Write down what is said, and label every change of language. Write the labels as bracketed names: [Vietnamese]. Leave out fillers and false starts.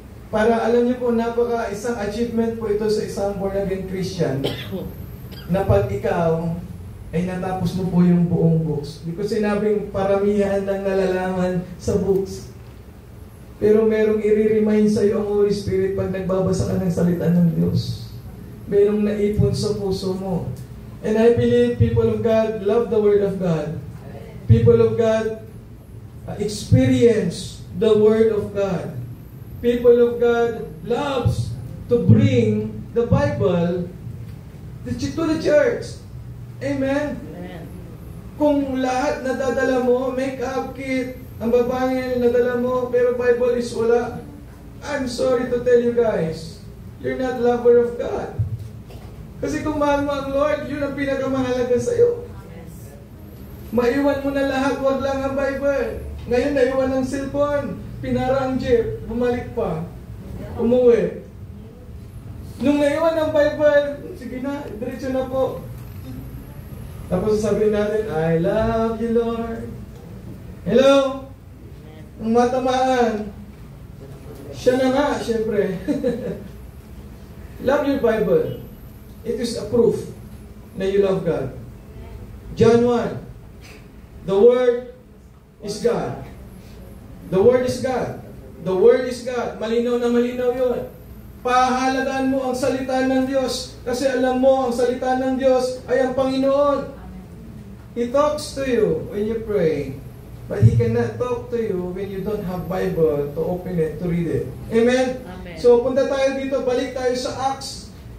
[Filipino] Para alam niyo po, isang achievement po ito sa isang born-again Christian na pag ikaw ay natapos mo po yung buong books. Hindi ko sinabing paramihan ng nalalaman sa books. Pero merong i-remind sa iyo ang Holy Spirit pag nagbabasa ka ng salita ng Diyos. Merong naipon sa puso mo. [English] And I believe people of God love the Word of God. People of God experience the Word of God. People of God loves to bring the Bible to the church. Amen? Amen. [Filipino] Kung lahat nadadala mo, [English] make-up kit, [Filipino] ang babae nadala mo, pero [English] Bible is wala, I'm sorry to tell you guys, you're not lover of God. [Filipino] Kasi kung mahal mo ang Lord, yun ang pinakamahalaga sa'yo. Maiwan mo na lahat, wag lang ang Bible. Ngayon, naiwan ang cellphone. Pinara ang jeep, bumalik pa, umuwi. Nung naiwan ang Bible, sige na, diretso na po. Tapos sabihin natin, [English] I love you, Lord. [Filipino] Hello? Ang matamaan. Siya na nga, syempre. [English] Love your Bible. It is a proof na you love God. John 1. The Word is God. The Word is God. The Word is God. [Filipino] Malinaw na malinaw yun. Pahalagaan mo ang salita ng Diyos. Kasi alam mo, ang salita ng Diyos ay ang Panginoon. [English] He talks to you when you pray. But He cannot talk to you when you don't have Bible to open it, to read it. Amen? Amen. [Filipino] So punta tayo dito, balik tayo sa Acts.